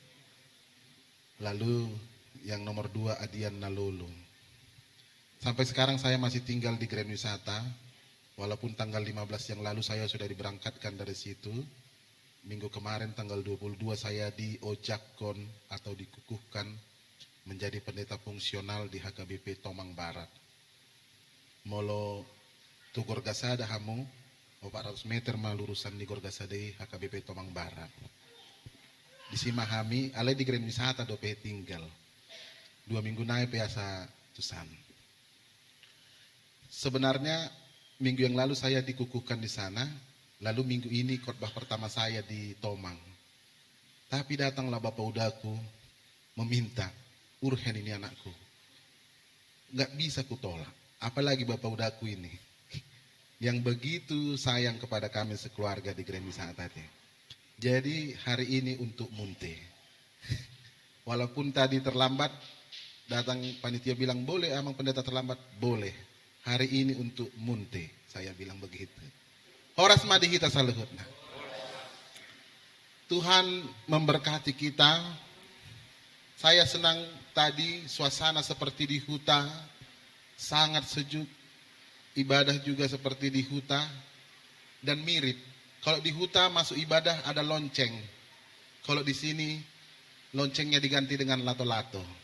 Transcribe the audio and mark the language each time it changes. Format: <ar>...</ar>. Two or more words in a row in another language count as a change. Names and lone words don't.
<id>Lalu yang nomor 2 Adian Nalolo. Sampai sekarang saya masih tinggal di Grand Wisata. Walaupun tanggal 15 yang lalu saya sudah diberangkatkan dari situ. Minggu kemarin tanggal 22 saya diojakkon atau dikukuhkan menjadi pendeta fungsional di HKBP Tomang Barat.</id> <bbc>Molo tu Gorgasada hamu 400 meter malurusan di Gorgasada HKBP Tomang Barat. Di Simahami, alai di Grand Wisata dope tinggal.</bbc> <id>2 minggu naik biasa tusan. Sebenarnya minggu yang lalu saya dikukuhkan di sana, lalu minggu ini khotbah pertama saya di Tomang. Tapi datanglah Bapak Udaku meminta, urhen ini anakku. Nggak bisa kutolak, apalagi Bapak Udaku ini. Yang begitu sayang kepada kami sekeluarga di Grand Wisata. Jadi hari ini untuk Munte. Walaupun tadi terlambat, datang panitia bilang boleh amang pendeta terlambat, boleh. Hari ini untuk Munte, saya bilang begitu.</id> <bbc>Horas madihita saluhutna.</bbc> <id>Tuhan memberkati kita. Saya senang tadi suasana seperti di huta, sangat sejuk. Ibadah juga seperti di huta. dan mirip. Kalau di huta masuk ibadah ada lonceng. Kalau di sini loncengnya diganti dengan lato-lato.</id>